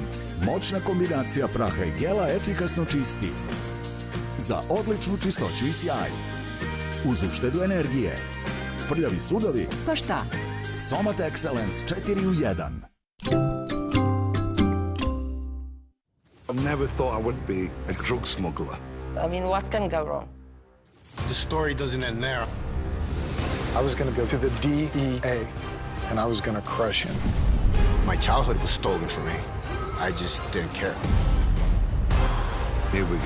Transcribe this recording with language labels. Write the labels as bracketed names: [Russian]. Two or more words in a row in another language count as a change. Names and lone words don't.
[Serbian] Moćna kombinacija praha i gela efikasno čisti. Za odličnu čistoću i sjaj. Uz uštedu energije. Prljavi sudovi. Pa šta? Somat Excellence 4 u 1. [English] I never thought I would be a drug smuggler. I mean, what can go wrong? The story doesn't end there. I was going to go to the DEA, and I was going to crush him. My childhood was stolen from me. I just didn't care. Here we go.